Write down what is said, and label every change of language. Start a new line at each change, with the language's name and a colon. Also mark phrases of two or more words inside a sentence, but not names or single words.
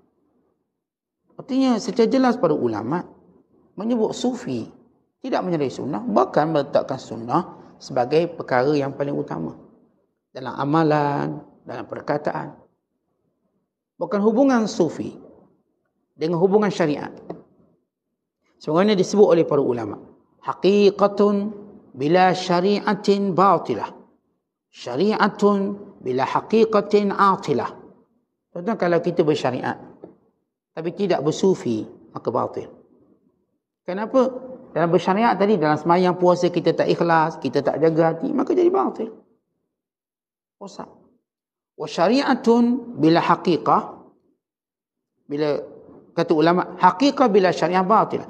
Malay: Artinya secara jelas para ulama menyebut sufi tidak menyalahi sunnah, bahkan meletakkan sunnah sebagai perkara yang paling utama dalam amalan, dalam perkataan. Bukan hubungan sufi dengan hubungan syariat. Sebagaimana disebut oleh para ulama,
Arabic: حقيقةٌ بلا شريعةٍ باطلة، شريعةٌ بلا حقيقةٍ عاطلة.
Malay: Contoh kalau kita bersyariat tapi tidak bersufi, maka batil. Kenapa? Dalam bersyariat tadi, dalam sembahyang puasa kita tak ikhlas, kita tak jaga hati, maka jadi batil. Rosak.
Arabic: وشريعةٌ بلا حقيقة، بلا
Malay: kata ulama,
Arabic: حقيقة بلا شريعة باطل.